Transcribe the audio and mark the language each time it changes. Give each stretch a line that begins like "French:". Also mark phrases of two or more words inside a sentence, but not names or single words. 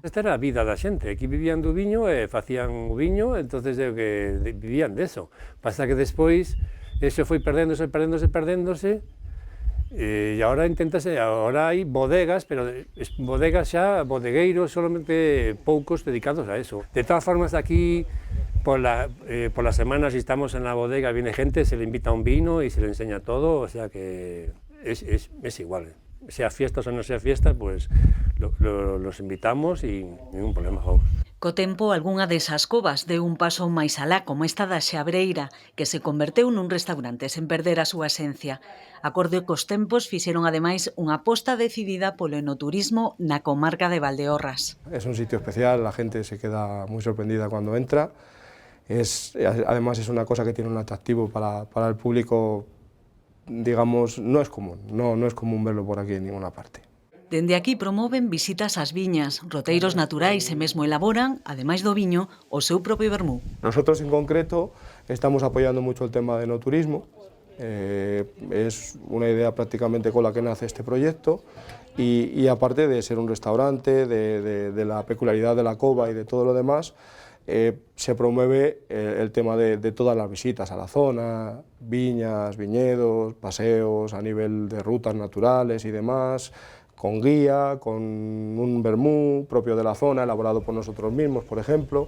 Galician: Esta era a vida da xente, aquí vivían do viño e facían o viño, entonces vivían deso. Pasa que despois eso foi perdéndose, e agora hai bodegas, pero bodegas xa, bodegueiros, solamente poucos dedicados a eso.
Spanish: De todas formas, aquí, por las semanas, si estamos en la bodega, viene gente, se le invita un vino y se le enseña todo, o sea que es igual. Sea fiestas o no sea fiestas, pues los invitamos y ningún problema, vamos.
Galician: Co tempo, algunha desas covas deu un paso máis alá, como esta da Xabreira, que se converteu nun restaurante sen perder a súa esencia. Acorde cos tempos, fixeron ademais unha aposta decidida polo enoturismo na comarca de Valdeorras.
Spanish: Es un sitio especial, la gente se queda muy sorprendida cuando entra. Además es una cosa que tiene un atractivo para el público, digamos, no es común verlo por aquí en ninguna parte.
Galician: Dende aquí promoven visitas ás viñas, roteiros naturais e mesmo elaboran, ademais do viño, o seu propio vermú.
Spanish: Nosotros en concreto estamos apoyando mucho el tema de enoturismo. Es una idea prácticamente con la que nace este proyecto y aparte de ser un restaurante, de la peculiaridad de la cova y de todo lo demás, se promueve el tema de todas las visitas a la zona, viñas, viñedos, paseos a nivel de rutas naturales y demás, con guía, con un vermú propio de la zona, elaborado por nosotros mismos, por ejemplo.